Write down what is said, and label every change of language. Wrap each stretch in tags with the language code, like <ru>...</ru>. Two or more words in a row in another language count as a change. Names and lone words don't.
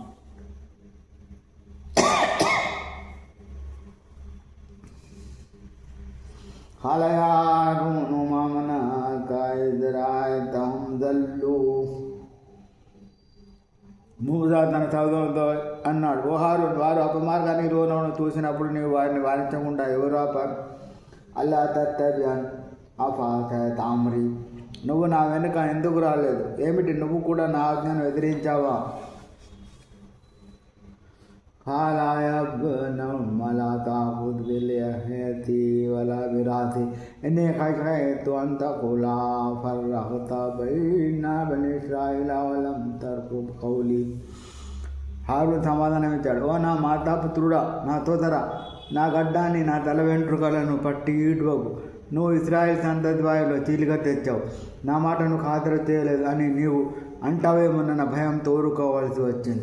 <te>మూసా తన సోదరులతో అన్నాడు: ఓ హారూన్, వారు అపమార్గాన్ని రోలను చూసినప్పుడు నీవు వారిని వారించకుండా ఎవరు ఆపారు?</te> <ar>ألا تتبعن أفعصيت أمري,</ar> <te>నువ్వు నా వెనుక ఎందుకు రాలేదు? ఏమిటి, నువ్వు కూడా నా ఆజ్ఞను ఎదిరించావా?</te> <ar>قال يا ابن أم لا تأخذ بلحيتي ولا برأسي إني خشيت أن تقول فرقت بين بني إسرائيل ولم ترقب قولي.</ar> <te>హారూన్ సమాధానం ఇచ్చాడు: ఓ నా మాతాపుత్రుడా, నా తోదరా, నా గడ్డాన్ని, నా తల వెంట్రుకలను పట్టి ఈడ్వకు. నువ్వు ఇశ్రాయేల్ సంతతి వారిలో చీలిక తెచ్చావు, నా మాటను ఖాతరు చేయలేదు అని నీవు అంటావేమోనన్న భయంతో ఊరుకోవాల్సి వచ్చింది.</te>